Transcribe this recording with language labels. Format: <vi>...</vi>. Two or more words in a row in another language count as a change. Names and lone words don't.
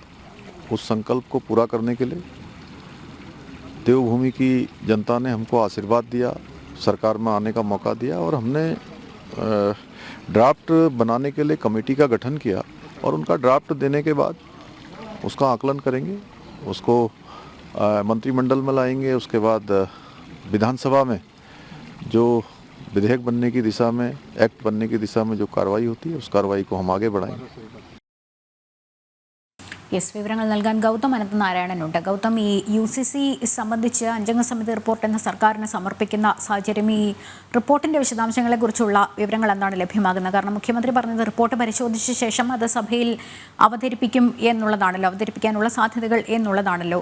<hi>उस संकल्प को पूरा करने के लिए देवभूमि की जनता ने हमको आशीर्वाद दिया, सरकार में आने का मौका दिया और हमने ड्राफ्ट बनाने के लिए कमेटी का गठन किया और उनका ड्राफ्ट देने के बाद उसका आकलन करेंगे, उसको मंत्रिमंडल में लाएंगे। उसके बाद विधानसभा में जो विधेयक बनने की दिशा में, एक्ट बनने की दिशा में जो कार्रवाई होती है, उस कार्रवाई को हम आगे बढ़ाएंगे.</hi> <ml>വിവരങ്ങൾ നൽകാൻ ഗൗതം അനന്തനാരായണനുണ്ട്. ഗൗതം, ഈ UCC സംബന്ധിച്ച് അഞ്ചംഗ സമിതി റിപ്പോർട്ട് ഇന്ന് സർക്കാരിന് സമർപ്പിക്കുന്ന സാഹചര്യം, ഈ റിപ്പോർട്ടിന്റെ വിശദാംശങ്ങളെക്കുറിച്ചുള്ള വിവരങ്ങൾ എന്താണ് ലഭ്യമാകുന്നത്? കാരണം മുഖ്യമന്ത്രി പറഞ്ഞത് റിപ്പോർട്ട് പരിശോധിച്ച ശേഷം അത് സഭയിൽ അവതരിപ്പിക്കാനുള്ള സാധ്യതകൾ എന്നുള്ളതാണല്ലോ.</ml>